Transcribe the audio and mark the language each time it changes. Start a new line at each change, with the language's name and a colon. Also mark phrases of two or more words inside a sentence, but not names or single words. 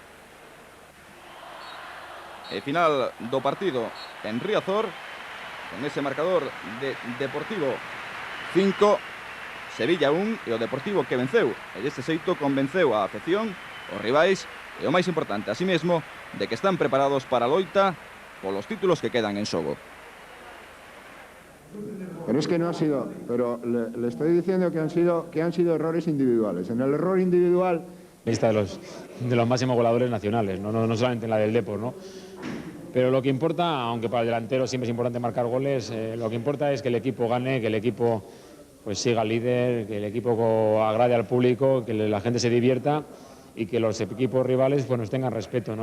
Galician: E final do partido en Riazor, con ese marcador de Deportivo 5, Sevilla 1, e o Deportivo que venceu, e deste xeito convenceu a afección, os rivais, e o máis importante, así mesmo, de que están preparados para a loita polos títulos que quedan en xogo.
Spanish: Pero es que no ha sido, pero le estoy diciendo que han sido errores individuales. En el error individual... Lista de los máximos goleadores nacionales, no solamente en la del Depor, ¿no? Pero lo que importa, aunque para el delantero siempre es importante marcar goles, lo que importa es que el equipo gane, que el equipo pues siga líder, que el equipo agrade al público, que la gente se divierta y que los equipos rivales pues, nos tengan respeto, ¿no?